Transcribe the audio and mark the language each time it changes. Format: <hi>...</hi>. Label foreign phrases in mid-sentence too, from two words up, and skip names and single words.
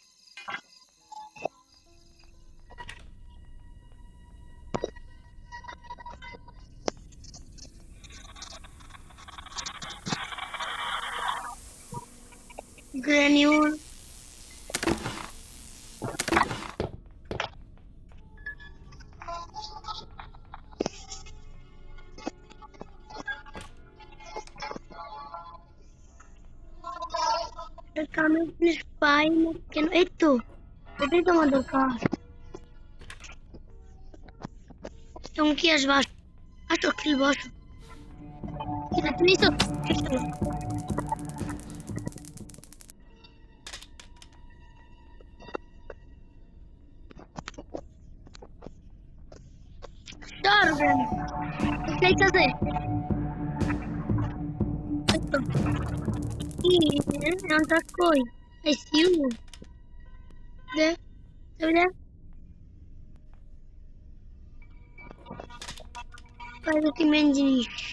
<bn>গ্রানিউল কামে প্লিজ পাই না কেন এই তো এটাই তোমার দরকার তুমি কি আসবা আসো খেলবো আসো ঠিক আছে নিছো Darwin,</bn> <es>¿qué haces? ¿Dónde estoy?</es> <en>I see you.</en> <es>¿De? ¿De? Para que me enseñes.</es>